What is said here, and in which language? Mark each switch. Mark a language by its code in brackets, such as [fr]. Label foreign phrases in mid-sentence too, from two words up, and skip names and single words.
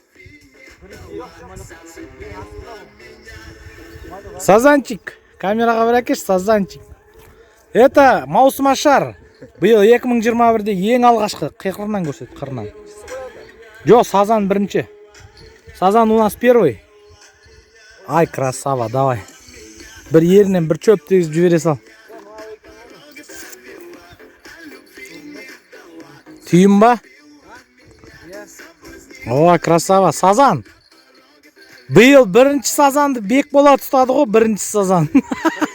[kk] Камераға бір әкеш, сазанчик. [ru] Это маусымашар. [kk] Биыл 2021-де ең алғашқы қиқырынан көрсет, қырынан. Жоқ, сазан бірінші. Сазан [ru] у нас первый. Ай, красава, давай. [kk] Бір ерінен бір чөп тегізіп жібере сал. Түйін ба? Ой, красава, сазан. Биыл бірінші сазанды бек бола тұстады ғой, бірінші сазан.